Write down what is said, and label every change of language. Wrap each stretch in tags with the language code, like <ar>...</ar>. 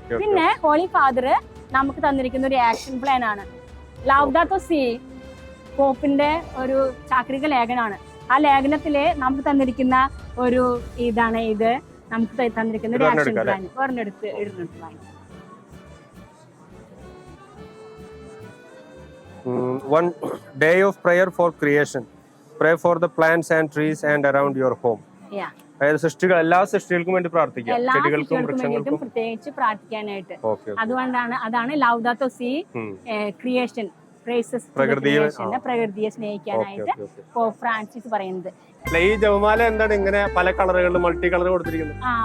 <ml>പിന്നെ holy father നമുക്ക് തന്നിരിക്കുന്ന ഒരു ആക്ഷൻ പ്ലാൻ ആണ്. ലൗദാത്തോ സി പോപ്പിന്റെ ഒരു ചാക്രിക ലേഖനമാണ്. ആ ലേഖനത്തില് നമുക്ക് തന്നിരിക്കുന്ന ഒരു ഇതാണ്. ഇത് നമുക്ക് തന്നിരിക്കുന്ന ഒരു ആക്ഷൻ പ്ലാൻ. ഒരെണ്ണെടുത്ത് ഇടുന്നുണ്ട്.</ml> <en>One day of prayer for creation. Pray for the plants and trees and around your home. Yeah.</en> <ml>അതായത് സൃഷ്ടികൾ എല്ലാ സൃഷ്ടികൾക്കും വേണ്ടി പ്രാർത്ഥിക്കാം, എല്ലാ ചെടികൾക്കും കുട്ടികൾക്കും വേണ്ടിയിട്ടും വൃക്ഷങ്ങൾക്കും. പ്രത്യേകിച്ച് പ്രാർത്ഥിക്കാനായിട്ട്. ഓക്കെ. അതാണ് ലൗദാത്തോ സി ക്രിയേഷൻ പ്രൈസസ് പ്രകൃതിയെ സ്നേഹിക്കാനായിട്ട് പോപ്പ് ഫ്രാൻസിസ് പറയുന്നത്. ഈ ജപമാല എന്താണ് ഇങ്ങനെ പല കളറുകളിൽ മൾട്ടി കളർ കൊടുത്തിരിക്കുന്നത്?</ml>